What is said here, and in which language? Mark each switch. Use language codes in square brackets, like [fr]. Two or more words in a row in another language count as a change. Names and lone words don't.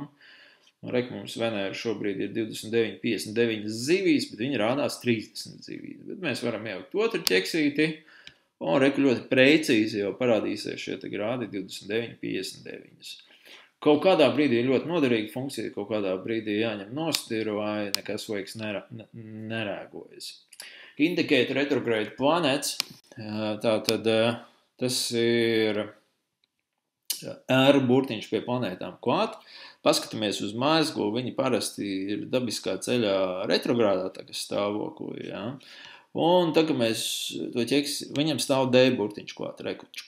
[lv] Reku mums Venēra šobrīd ir 29,59 zivīs, bet viņi rādās 30 zivīs. Bet mēs varam ielikt otru ķeksīti, un reku ļoti precīzi jau parādīsies šie grādi 29,59. Kaut kādā brīdī ir ļoti noderīga funkcija, kaut kādā brīdī jāņem nostiru vai nekas vajag nerēgojas. [en] Indicate retrograde planets, [lv] tātad tas ir ēru burtiņš pie planētām klāt. Paskatāmies uz mezglu, viņi parasti ir dabiskā ceļā retrogrādā stāvoklī, ja? Un tagad mēs to ķeksi, viņam stāv D burtiņš klāt, rekučku.